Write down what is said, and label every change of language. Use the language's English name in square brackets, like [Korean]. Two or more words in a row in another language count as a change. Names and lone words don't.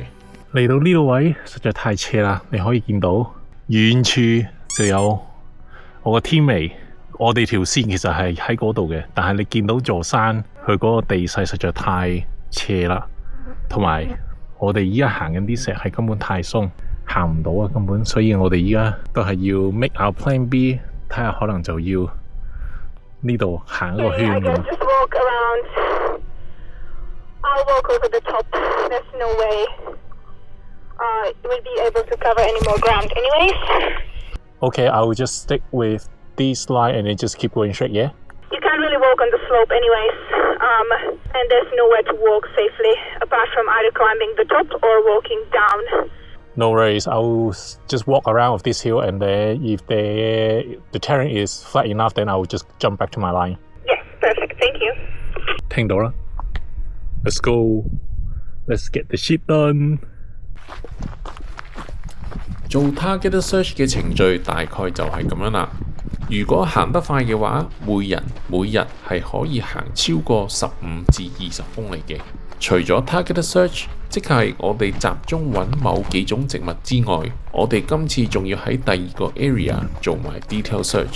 [Cantonese] 嚟到呢個位實在太斜啦，你可以見到遠處就有我個天眉，我哋條線其實係喺嗰度嘅，但係你見到座山，佢嗰個地勢實在太斜啦。同埋我哋依家行緊啲石係根本太鬆，行唔到啊根本，所以我哋依家都係要 [English] make our plan B， [Cantonese] 睇下可能就要呢度行一個圈咁。 [English] Okay, I will just stick with this line and then just keep going straight, yeah? You can't really walk on the slope anyways, and there's nowhere to walk safely apart from either climbing the top or walking down. No worries, I will just walk around with this hill and then if the terrain is flat enough, then I will just jump back to my line. Yes, perfect, thank you. [Cantonese] 聽到啦 [English] Let's go. Let's get the shit done. [Cantonese] 做 [English] target search [Cantonese] 嘅程序大概就係咁樣啦。如果行得快嘅話，每日係可以行超過15至20公里嘅。除咗 [English] target search， [Cantonese] 即係我哋集中揾某幾種植物之外，我哋今次仲要喺第二個 area 做埋 [English] detail search。